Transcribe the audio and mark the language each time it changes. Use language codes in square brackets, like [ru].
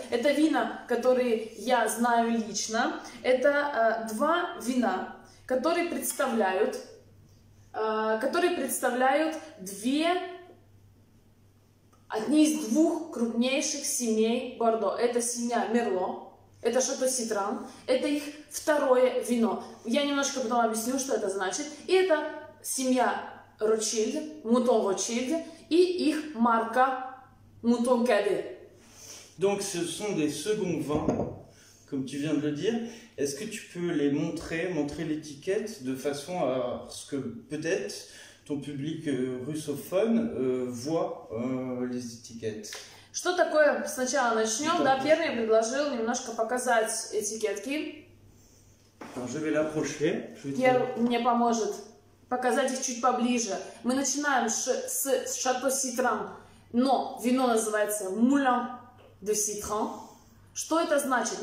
[ru] Это вина, которые я знаю лично. Это два вина, которые представляют одни из двух крупнейших семей Бордо. Это семья Мерло, это Шато Ситран, это их второе вино. Я немножко потом объясню, что это значит. И это семья Ротшильд, Мутон Ротшильд и их марка Мутон Каде. [fr] Donc ce sont des seconds vins comme tu viens de le dire. Est-ce que tu peux les montrer l'étiquette de façon à ce que peut-être ton public russophone voit les étiquettes? [ru] Что такое? Сначала начнем. Да, Пьер мне предложил немножко показать этикетки. [fr] Je vais l'approcher. [ru] Пьер мне поможет показать их чуть поближе. Мы начинаем с Шато Ситран, но вино называется Moulin de Citron. Что это значит?